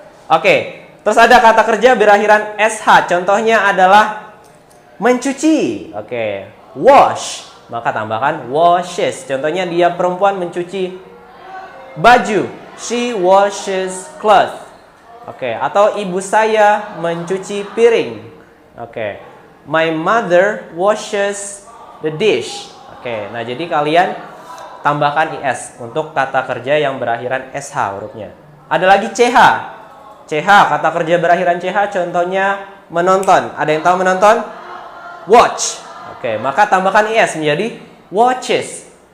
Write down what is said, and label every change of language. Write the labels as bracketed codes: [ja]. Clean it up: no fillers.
[id] Oke, terus ada kata kerja berakhiran SH. Contohnya adalah mencuci. Oke, wash. Maka tambahkan washes. Contohnya dia perempuan mencuci baju. [en] She washes clothes. [id] Oke, atau ibu saya mencuci piring. Oke, [en] my mother washes the dish. [id] Oke, nah jadi kalian tambahkan IS untuk kata kerja yang berakhiran SH hurufnya. Ada lagi CH. CH, kata kerja berakhiran CH contohnya menonton. Ada yang tahu menonton? Watch. Oke, maka tambahkan IS menjadi watches.